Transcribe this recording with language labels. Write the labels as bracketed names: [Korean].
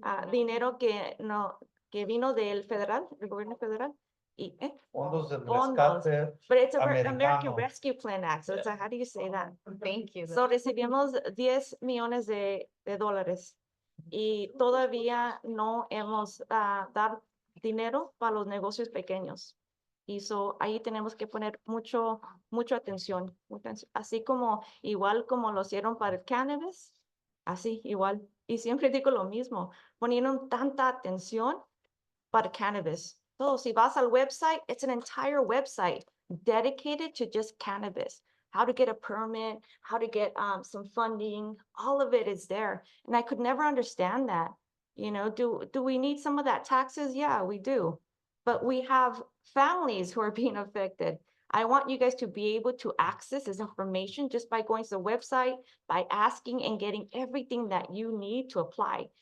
[Spanish] Dinero que vino del federal, del gobierno federal. Y, Fondos del fondos. rescate [English] But it's a American [Spanish] americano. [English] Rescue Plan Act, so it's how do you say that? Thank you. [Spanish] So recibimos 10 millones de dólares y todavía no hemos dado dinero para los negocios pequeños. Y so ahí tenemos que poner mucha atención, así como igual como lo hicieron para el cannabis, así igual. Y siempre digo lo mismo, ponieron tanta atención para cannabis. [English] So [Spanish] si vas al website, [English] it's an entire website dedicated to just cannabis. How to get a permit, how to get some funding, all of it is there. And I could never understand that. You know, do we need some of that taxes? Yeah, we do. But we have families who are being affected. I want you guys to be able to access this information just by going to the website, by asking and getting everything that you need to apply.